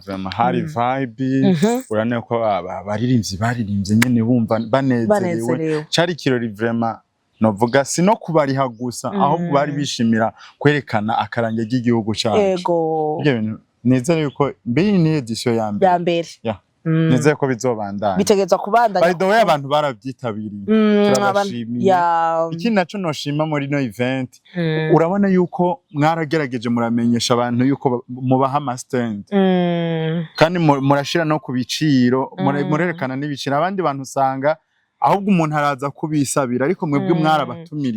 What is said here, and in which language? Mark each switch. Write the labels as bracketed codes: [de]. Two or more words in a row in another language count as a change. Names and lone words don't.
[rn] hari vibe urane ko baririmbye nyene bumva banezerewe cari kirori vraiment novuga sino kubariha gusa aho bari bishimira kwerekana akarange ry'igihugu cyacu yego nizere yuko mbere ni edition ya mbere nizere ko bizobandana bitegezwa kubandanya [en] by the way [rn] abantu baravyitabiriye turabashimiye iki naco noshima muri no event urabona yuko mwaragerageje muramenyesha abantu yuko mubaha ama stand kandi murashira no kubiciro murerekana n'ibiciro abandi bantu usanga ahubwo umuntu araza kubisabira ariko mwebwe mwarabatumiriye